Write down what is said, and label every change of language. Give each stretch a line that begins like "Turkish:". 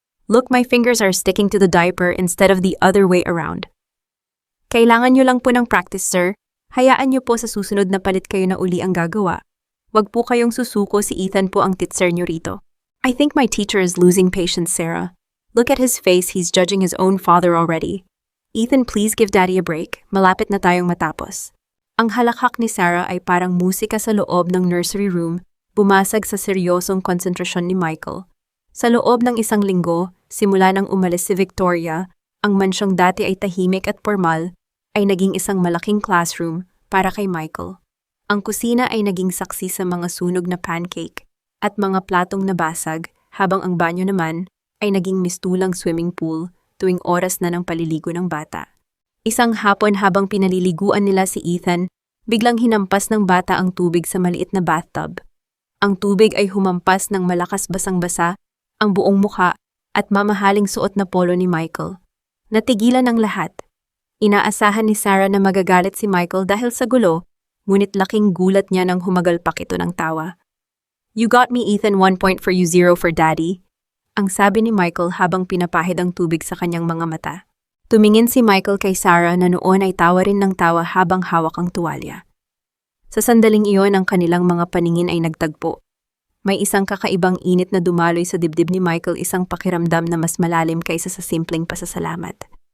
English: Look, my fingers are sticking to the diaper instead of the other way around.
Filipino: Kailangan nyo lang po ng practice, sir. Hayaan nyo po sa susunod na palit kayo na uli ang gagawa. Wag po kayong susuko, si Ethan po ang teacher nyo rito.
English: I think my teacher is losing patience, Sarah. Look at his face, he's judging his own father already. Ethan, please give Daddy a break.
Filipino: Malapit na tayong matapos. Ang halakhak ni Sarah ay parang musika sa loob ng nursery room, bumasag sa seryosong konsentrasyon ni Michael. Sa loob ng isang linggo, simula nang umalis si Victoria, ang mansyong dati ay tahimik at formal, ay naging isang malaking classroom para kay Michael. Ang kusina ay naging saksi sa mga sunog na pancake at mga platong nabasag, habang ang banyo naman ay naging mistulang swimming pool tuwing oras na ng paliligo ng bata. Isang hapon habang pinaliliguan nila si Ethan, biglang hinampas ng bata ang tubig sa maliit na bathtub. Ang tubig ay humampas ng malakas basang-basa ang buong mukha at mamahaling suot na polo ni Michael. Natigilan ang lahat. Inaasahan ni Sarah na magagalit si Michael dahil sa gulo, ngunit laking gulat niya nang humagalpak ito ng tawa.
English: You got me, Ethan, 1 point for you, 0 for Daddy.
Filipino: Ang sabi ni Michael habang pinapahid ang tubig sa kanyang mga mata. Tumingin si Michael kay Sarah na noon ay tawa rin ng tawa habang hawak ang tuwalya. Sa sandaling iyon ang kanilang mga paningin ay nagtagpo. May isang kakaibang init na dumaloy sa dibdib ni Michael, isang pakiramdam na mas malalim kaysa sa simpleng pasasalamat.